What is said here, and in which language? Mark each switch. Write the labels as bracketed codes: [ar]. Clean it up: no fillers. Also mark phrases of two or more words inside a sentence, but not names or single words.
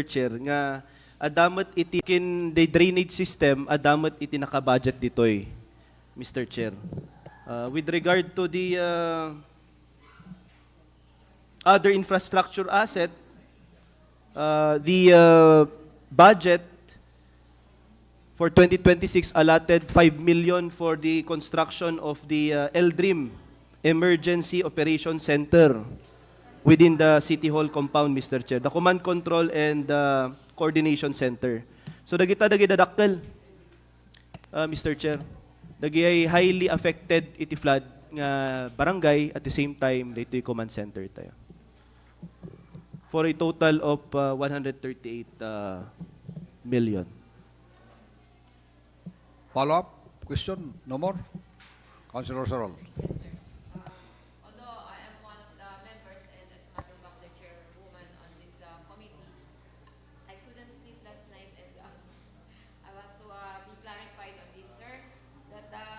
[en] Chair, [ilo] nga adamat iti kin [en] the drainage system, [ilo] adamat iti naka-budget ditoy, [en] Mr. Chair. With regard to the other infrastructure asset, the budget for 2026 allotted 5 million for the construction of the LDRIM Emergency Operation Center within the City Hall compound, Mr. Chair, the Command Control and Coordination Center. [ilo] So dagita dadakkel, Mr. Chair, dagi ay [en] highly affected [ilo] iti flood nga barangay, [en] at the same time [tl] dito yung [en] command center tayo. For a total of 138 million. Follow-up question? No more? Councilor Sarol. Although I am one of the members and as a matter of fact the chairwoman on this committee, I couldn't sleep last night and I want to be clarified on this, sir, that